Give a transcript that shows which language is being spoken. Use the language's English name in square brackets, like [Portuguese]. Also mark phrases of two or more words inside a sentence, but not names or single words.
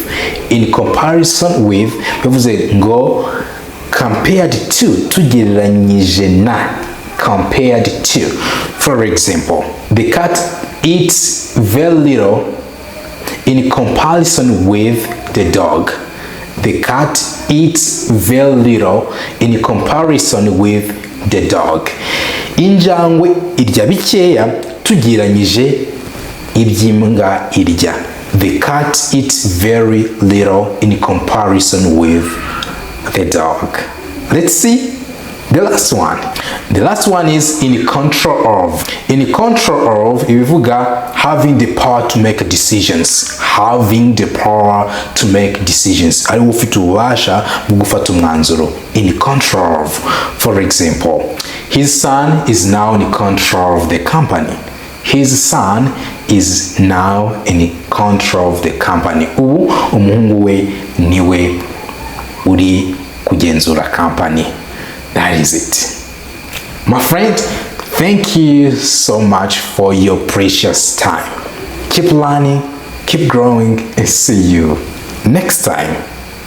[English] In comparison with. [Kinyarwanda] Bivuze ngo [English] compared to. [Kinyarwanda] Tugereranyije na. [English] Compared to. For example, the cat eats very little in comparison with the dog. The cat eats very little in comparison with the dog. [Kinyarwanda] Injangwe irya bikeya tugereranyije iby'imbwa irya. [English] The cat eats very little in comparison with the dog. Let's see the last one. The last one is in control of. In control of, ibivuga having the power to make decisions. Having the power to make decisions. [Kinyarwanda] Ari ufite ububasha bwo gufata umwanzuro. [English] In control of. For example, his son is now in control of the company. His son is now in control of the company. [Kinyarwanda] Ubu umuhungu we niwe uri kugenzura company. [English] That is it. My friend, thank you so much for your precious time. Keep learning, keep growing, and see you next time.